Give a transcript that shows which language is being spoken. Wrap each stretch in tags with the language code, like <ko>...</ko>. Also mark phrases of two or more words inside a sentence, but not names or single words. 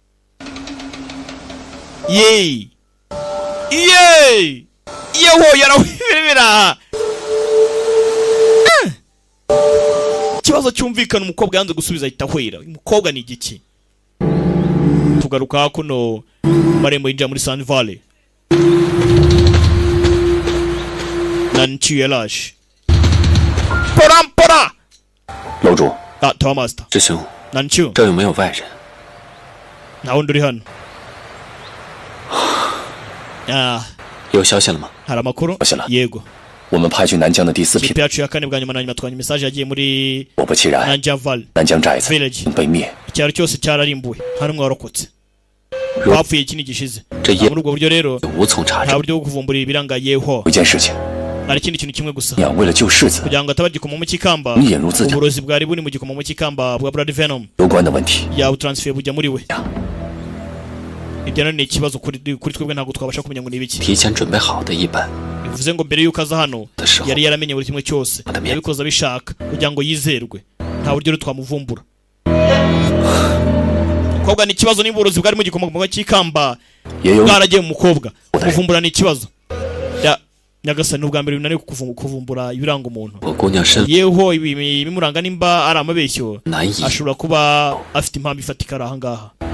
<rw>yeho yarahwera ikibazo cyumvikana umukobwa yanze gusubiza ahita ahwera umukobwa ni igiki tugaruka hakuno marembo yinjira muri Sun Valley Nanchi Elash Pora</rw> <zh>楼主</zh> <en>Tower Master</en> <zh>师兄 Nanchi 这有没有外人</zh> <rw>nta wundi uri hano</rw> <zh>有消息了吗</zh> <rw>hari amakuru yego</rw> <zh>我们派去南疆的第4批</zh> <rw>ikipe yacu ya kane bwa nyuma na nyuma twanye message yagiye muri</rw> <zh>果不其然 Nanjiang Valley 南疆寨子 village 被灭</zh> <rw>icyaro cyose cyararimbuwe nta n'umwe warokotse bapfuye ikindi gishize muri ubwo buryo rero</rw> <zh>无从查</zh> <rw>nta</rw> <zh>证</zh> <rw>buryo bwo kuvumbura ibiranga yeho</rw> <zh>有一件事情</zh> <rw>hari ikindi kintu kimwe gusa</rw> <zh>你要为了救世子</zh> <rw>kugira ngo ataba gikomo mu kikamba</rw> <zh>你引入自己</zh> <rw>uburozi bwari buri mu gikomo mu kikamba bwa Blood Venom</rw> <zh>有关的问题</zh> <rw>yawe transfer bujya muri we ibyo ni ikibazo kuri twebwe ntabwo twabasha kumenya ngo ni ibiki</rw> <zh>提前准备好的一本</zh> <rw>bivuze ngo mbere yuko aza hano yari yaramenye buri kimwe cyose yabikoze abishaka kugira ngo yizerwe nta buryo twamuvumbura umukobwa ni ikibazo niba uburozi bwari mu gikomo mu kikamba bwaragiye mu mukobwa kuvumbura ni ikibazo nyagasani ubwa mbere binaniwe kuvumbura ibiranga umuntu yeho ibimuranga nimba ari amabeshyo ashobora kuba afite impamvu ifatika ari aha ngaha</rw>